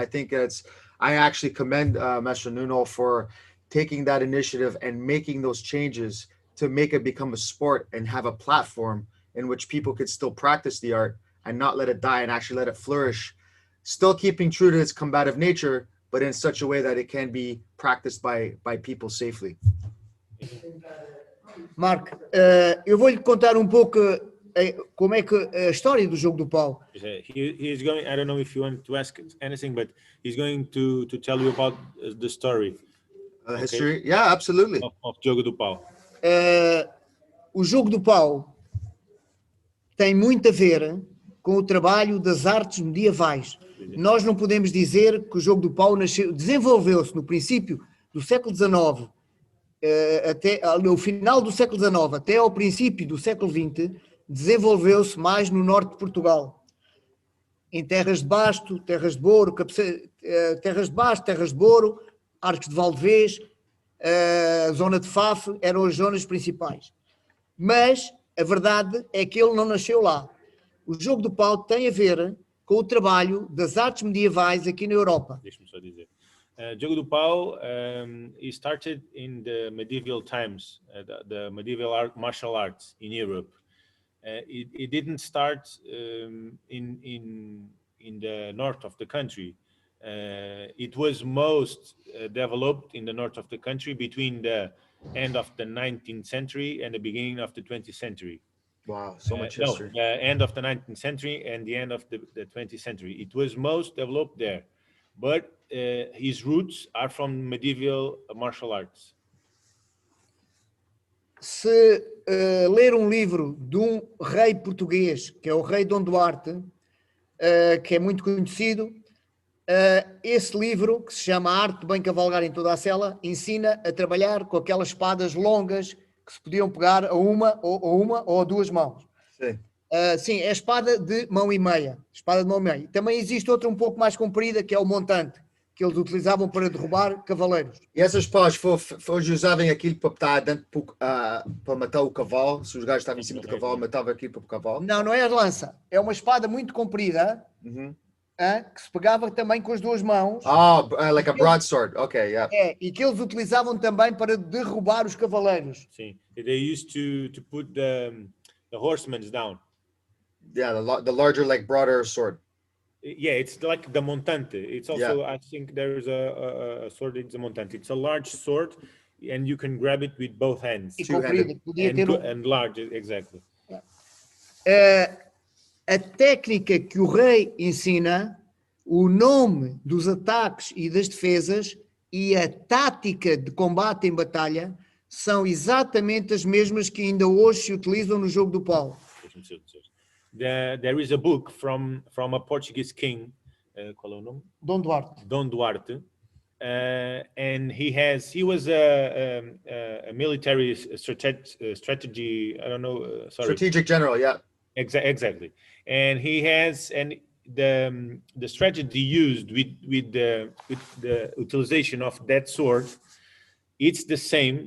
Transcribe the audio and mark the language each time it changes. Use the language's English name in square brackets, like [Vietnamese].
[English] And I think I actually commend Master Nuno for taking that initiative and making those changes to make it become a sport and have a platform in which people could still practice the art and not let it die and actually let it flourish, still keeping true to its combative nature, but in such a way that it can be practiced by people safely. [Portuguese] Mark, eu vou-lhe contar um pouco como é que a história do jogo do pau. [English] He's going. I don't know if you want to ask anything, but he's going to tell you about the story. History, yeah, absolutely. Of Jogo do Pau. [Portuguese] O jogo do pau tem muito a ver com o trabalho das artes medievais. Nós não podemos dizer que o jogo do pau desenvolveu-se no princípio do século XIX, até no final do século XIX até ao princípio do século XX, desenvolveu-se mais no norte de Portugal, em terras de basto, terras de Boro, terras de Boro, Arcos de Valdevez, a zona de Faf, eram as zonas principais. Mas a verdade é que ele não nasceu lá. O jogo do pau tem a ver com o trabalho das artes medievais aqui na Europa. Deixa-me só dizer. [English] Jogo do Pau, it started in the medieval times, the medieval martial arts in Europe. It didn't start in the north of the country. It was most developed in the north of the country between the end of the 19th century and the beginning of the 20th century. Wow, so much history. No, the end of the 19th century and the end of the 20th century. It was most developed there, but his roots are from medieval martial arts. [Portuguese] Se ler um livro de um rei português, que é o rei Dom Duarte, que é muito conhecido, esse livro, que se chama A Arte de Bem Cavalgar em Toda a Sela, ensina a trabalhar com aquelas espadas longas que se podiam pegar a uma ou a duas mãos. Sim. Sim, é espada de mão e meia. Espada de mão e meia. Também existe outra um pouco mais comprida, que é o montante, que eles utilizavam para derrubar cavaleiros. E essas paus foram usavam aquilo para estar dentro para matar o cavalo. Se os gajos estavam em cima do cavalo, matavam aquilo para o cavalo. Não é a lança. É uma espada muito comprida, que se pegava também com as duas mãos. [English] Like a broadsword. Okay, yeah. [Portuguese] E que eles utilizavam também para derrubar os cavaleiros. Sim. [English] They used to put the horsemen down. Yeah, the larger, like broader sword. Yeah, it's like the montante. It's also, I think there is a sword, it's a montante. It's a large sword and you can grab it with both hands. And large, exactly. [Portuguese] A técnica que o rei ensina, o nome dos ataques e das defesas e a tática de combate em batalha são exatamente as mesmas que ainda hoje se utilizam no jogo do pau. [English] There is a book from a Portuguese king [Portuguese] qual é o nome? Dom Duarte. [English] Dom Duarte, and he was a military strategy. I don't know. Sorry. Strategic general, yeah. Exactly, and he has the strategy used with the utilization of that sword. It's the same.